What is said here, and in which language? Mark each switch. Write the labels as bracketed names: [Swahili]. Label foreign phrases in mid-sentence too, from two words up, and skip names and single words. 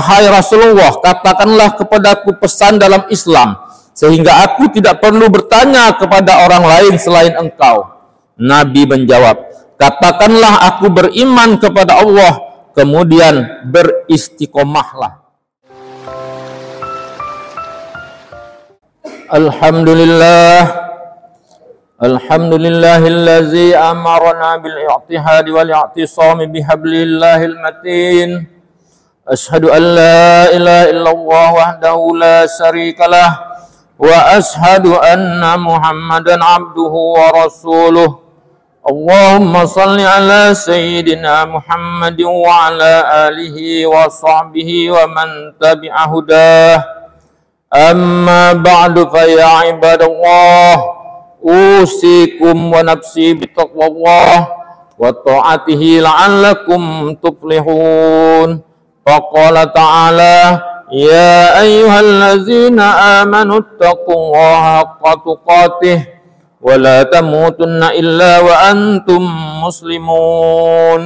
[Indonesian] wahai Rasulullah, katakanlah kepadaku pesan dalam Islam, sehingga aku tidak perlu bertanya kepada orang lain selain engkau. Nabi menjawab, katakanlah aku beriman kepada Allah, kemudian beristiqomahlah. [Arabic] الحمد لله الذي أمرنا بالاتحاد والاعتصام بحبل الله المتين. أشهد أن لا إله إلا الله وحده لا شريك له وأشهد أن محمدا عبده ورسوله. اللهم صل على سيدنا محمد وعلى آله وصحبه ومن تبع هداه. أما بعد فيا عباد الله أوصيكم ونفسي بتقوى الله وطاعته لعلكم تفلحون. فقال تعالى يا أيها الذين آمنوا اتقوا الله حق تقاته ولا تموتن إلا وأنتم مسلمون.